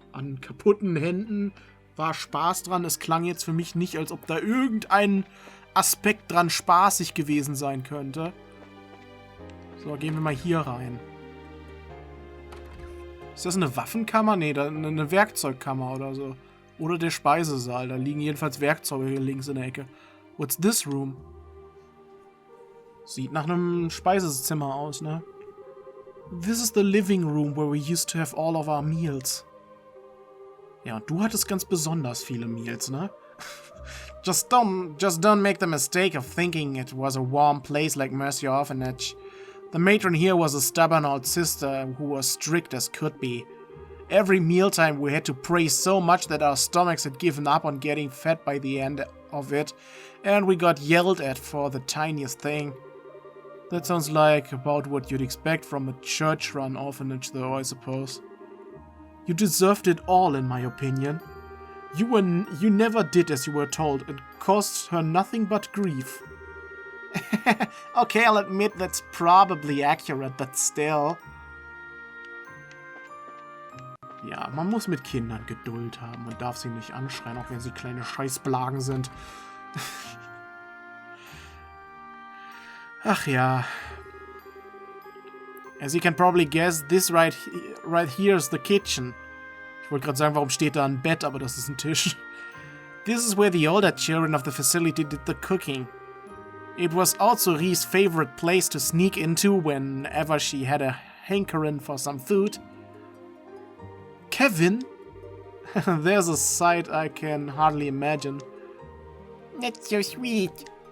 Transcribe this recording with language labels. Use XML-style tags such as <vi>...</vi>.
<de>An kaputten Händen war Spaß dran. Es klang jetzt für mich nicht, als ob da irgendein Aspekt dran spaßig gewesen sein könnte. So, gehen wir mal hier rein. Ist das eine Waffenkammer? Nee, eine Werkzeugkammer oder so. Oder der Speisesaal. Da liegen jedenfalls Werkzeuge hier links in der Ecke.</de> <en>What's this room?</en> <de>Sieht nach einem Speisezimmer aus, ne?</de> <en>This is the living room where we used to have all of our meals.</en> <de>Ja, und du hattest ganz besonders viele Meals, ne?</de> <en>Just don't make the mistake of thinking it was a warm place like Mercy Orphanage. The matron here was a stubborn old sister who was strict as could be. Every mealtime we had to pray so much that our stomachs had given up on getting fed by the end of it, and we got yelled at for the tiniest thing. That sounds like about what you'd expect from a church-run orphanage though, I suppose. You deserved it all, in my opinion. You never did as you were told. It caused her nothing but grief. Okay, I'll admit that's probably accurate, but still.</en> <de>Ja, man muss mit Kindern Geduld haben und darf sie nicht anschreien, auch wenn sie kleine Scheißblagen sind. Ach ja.</de> <en>As you can probably guess, this right here is the kitchen.</en> <de>Ich wollte gerade sagen, warum steht da ein Bett, aber das ist ein Tisch.</de> <en>This is where the older children of the facility did the cooking. It was also Ree's favorite place to sneak into whenever she had a hankering for some food. Kevin? There's a sight I can hardly imagine. That's so sweet.</en>